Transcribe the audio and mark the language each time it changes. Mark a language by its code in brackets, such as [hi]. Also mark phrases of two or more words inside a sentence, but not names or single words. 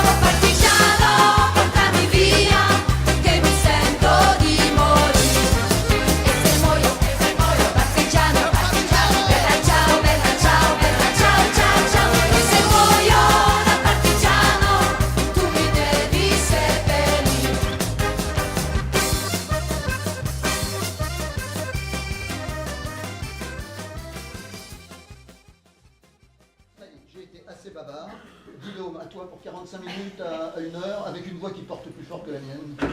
[it] Partigiano, portami via, che mi sento di morire. E se muoio, partigiano, bella ciao, ciao, ciao, ciao. E se muoio da partigiano, tu mi devi seppellire. [fr] J'ai été assez bavard. Guillaume, à toi pour 45 minutes à 1 heure, avec une voix qui porte plus fort que la mienne.